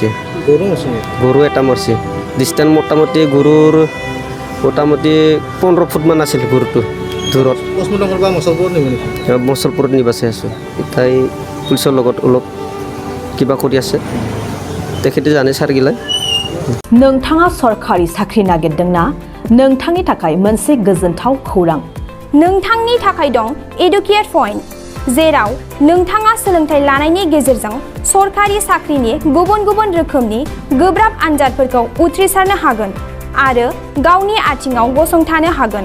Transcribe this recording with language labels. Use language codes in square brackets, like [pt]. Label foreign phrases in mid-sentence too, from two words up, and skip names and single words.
[as] গৰু এটা মৰছি। ডিষ্টেঞ্চ মোটামুটি গৰুৰ মোটামুটি 15 ফুটমান আছিল গৰুটো দূৰত। মচলপুৰত নিব চাই আছোঁ। এতিয়া পুলিচৰ লগত অলপ কিবা কৰি আছে, তেখেতে জানে सारगिला। [brx] नोंथाङा सरखारि साख्रि नागिरदोंना? नोंथांनि थाखाय मोनसे गोजोनथाव खौरां। नोंथांनि थाखाय दं एडुकेट पइन्ट, जेराव नोंथाङा सोलोंथाइ लानायनि गेजेरजों सरखारि साख्रिनि गुबुन गुबुन रोखोमनि गोब्राब आनजादफोरखौ उथ्रिसारनो हागोन आरो गावनि आथिङाव गसंथानो हागोन।